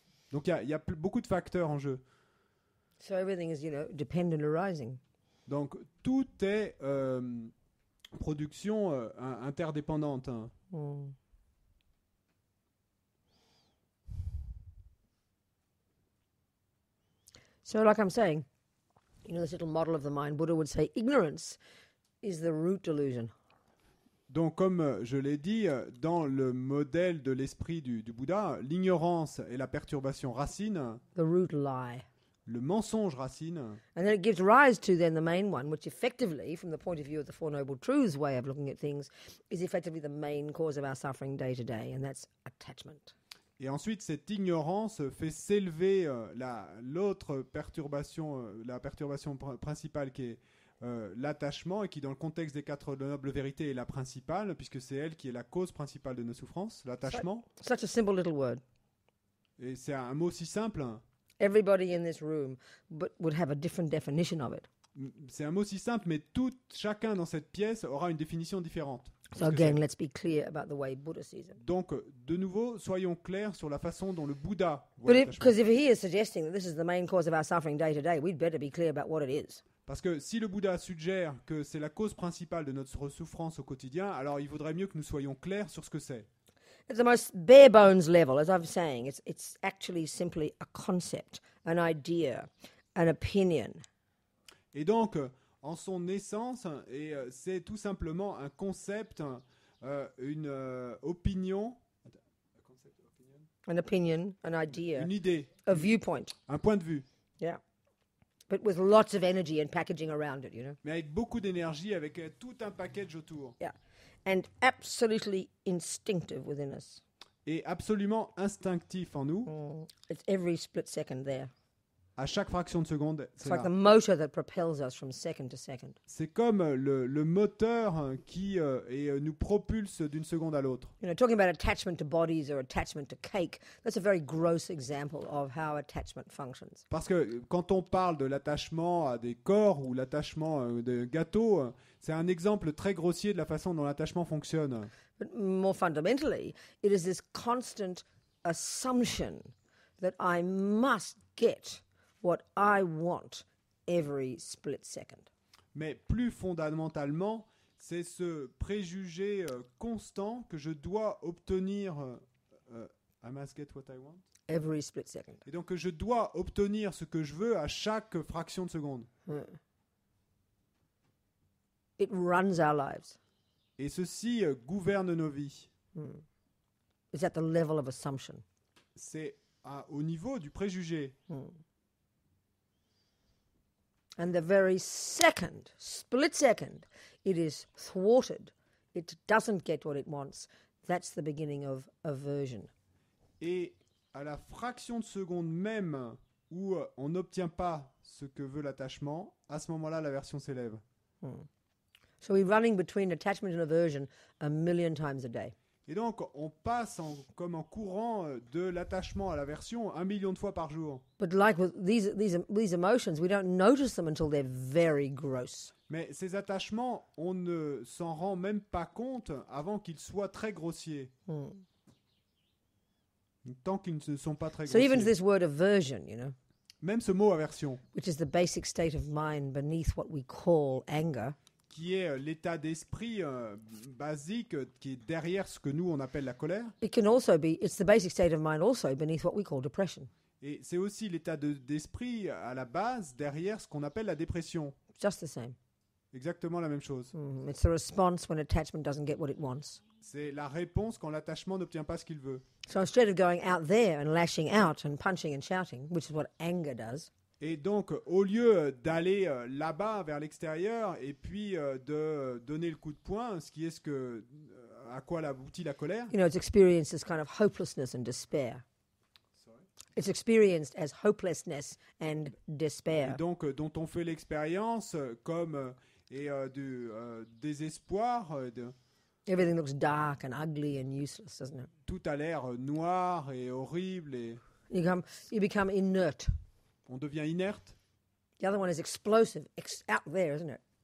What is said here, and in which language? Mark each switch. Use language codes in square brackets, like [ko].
[fr] Donc il y a beaucoup de facteurs en jeu. [en] So everything is, dependent arising. [fr] Donc tout est production interdépendante. [en] So like I'm saying, this little model of the mind, Buddha would say, ignorance is the root delusion. [fr] Donc, comme je l'ai dit, dans le modèle de l'esprit du Bouddha, l'ignorance est la perturbation racine. [en] The root lie. [fr] Le mensonge racine. [en] And then it gives rise to then the main one, which effectively, from the point of view of the Four Noble Truths way of looking at things, is effectively the main cause of our suffering day to day, and that's attachment. [fr] Et ensuite, cette ignorance fait s'élever l'autre perturbation, la perturbation principale qui est l'attachement, et qui dans le contexte des quatre nobles vérités est la principale, puisque c'est elle qui est la cause principale de nos souffrances, l'attachement. [en] Such a simple little word. [fr] Et c'est un mot si simple. [en] Everybody in this room would have a different definition of it. [fr] C'est un mot si simple, mais chacun dans cette pièce aura une définition différente. [en] So again, let's be clear about the way Buddha sees it. [fr] Donc, de nouveau, soyons clairs sur la façon dont le Bouddha voit l'attachement. [en] Because if he is suggesting that this is the main cause of our suffering day to day, we'd better be clear about what it is. [fr] Parce que si le Bouddha suggère que c'est la cause principale de notre souffrance au quotidien, alors il vaudrait mieux que nous soyons clairs sur ce que c'est. [en] At the most bare bones level, as I'm saying, it's actually simply a concept, an idea, an opinion. [fr] Et donc, en son essence, c'est tout simplement un concept, une opinion. [en] An opinion, an idea. [fr] Une idée. [en] A viewpoint. [fr] Un point de vue. [en] Yeah. But with lots of energy and packaging around it, [fr] Mais avec beaucoup d'énergie, avec tout un package autour. [en] Yeah. And absolutely instinctive within us. [fr] Et absolument instinctif en nous. [en] It's every split second there. [fr] À chaque fraction de seconde, c'est [en] like the motor that propels us from second to second. [fr] C'est comme le moteur qui nous propulse d'une seconde à l'autre. [en] Talking about attachment to bodies or attachment to cake, that's a very gross example of how attachment functions. [fr] Parce que quand on parle de l'attachement à des corps ou l'attachement de gâteaux, c'est un exemple très grossier de la façon dont l'attachement fonctionne. [en] But more fundamentally, it is this constant assumption that I must get what I want every split second. [fr] Mais plus fondamentalement, c'est ce préjugé constant que je dois obtenir. [en] I must get what I want. Every split second. [fr] Et donc que je dois obtenir ce que je veux à chaque fraction de seconde. [en] It runs our lives. [fr] Et ceci gouverne nos vies. [en] It's at the level of assumption. [fr] C'est au niveau du préjugé. [en] And the very split second, it is thwarted, it doesn't get what it wants, that's the beginning of aversion. [fr] Et à la fraction de seconde même où on n'obtient pas ce que veut l'attachement, à ce moment-là, l'aversion s'élève. [en] So we're running between attachment and aversion 1,000,000 times a day. [fr] Et donc, on passe comme en courant de l'attachement à l'aversion 1 million de fois par jour. [en] But like with these emotions, we don't notice them until they're very gross. [fr] Mais ces attachements, on ne s'en rend même pas compte avant qu'ils soient très grossiers. Tant qu'ils ne sont pas très [en] So even [fr] grossiers. [en] this word aversion, [fr] Même ce mot aversion, [en] which is the basic state of mind beneath what we call anger, [fr] qui est l'état d'esprit basique qui est derrière ce que nous on appelle la colère. [en] it's the basic state of mind also beneath what we call depression. [fr] Et c'est aussi l'état d'esprit à la base derrière ce qu'on appelle la dépression. [en] Just the same. [fr] Exactement la même chose. [en] It's the response when attachment doesn't get what it wants. [fr] C'est la réponse quand l'attachement n'obtient pas ce qu'il veut. [en] So instead of going out there and lashing out and punching and shouting, which is what anger does, [fr] Et donc, au lieu d'aller là-bas vers l'extérieur et puis de donner le coup de poing, ce qui est à quoi aboutit la colère, [en] it's experienced as kind of hopelessness and despair. It's experienced as hopelessness and [fr] et [en] despair. [fr] donc dont on fait l'expérience comme du désespoir, [en] Everything looks dark and ugly and useless, doesn't it? [fr] tout a l'air noir et horrible et [en] You become inert. [fr] on devient inerte. [en] The other one is explosive, out there, isn't it?